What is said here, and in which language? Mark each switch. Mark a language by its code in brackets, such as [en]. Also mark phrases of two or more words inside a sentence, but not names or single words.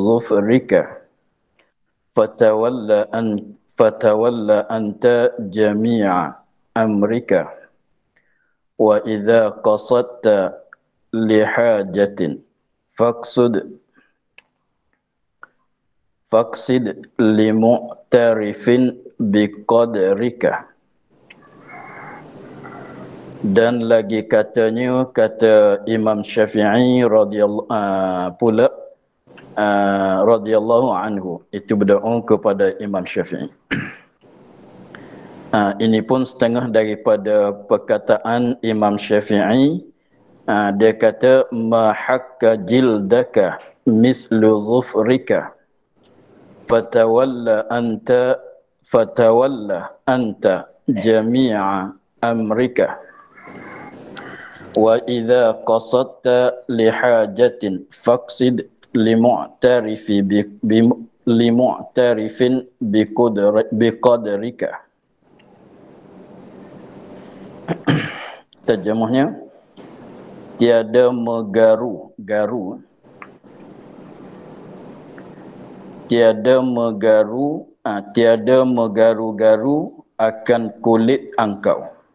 [ar] ظفرك فتولى أنت جميع أمرك وإذا قصدت لحاجة فاقصد لمعترف بقدرك. [ms] Dan lagi katanya, kata Imam Syafi'i [ar] رضي الله عنه, [ms] itu berdoa kepada Imam Syafi'i. Ini pun setengah daripada perkataan Imam Syafi'i. Dia kata [ar] ما حك جلدك مثل ظفرك فتول أنت جميع أمرك وإذا قصدت لحاجة فاقصد لمعترف بقدرك. [ms] Terjemahnya, tiada menggaru-garu akan kulit engkau.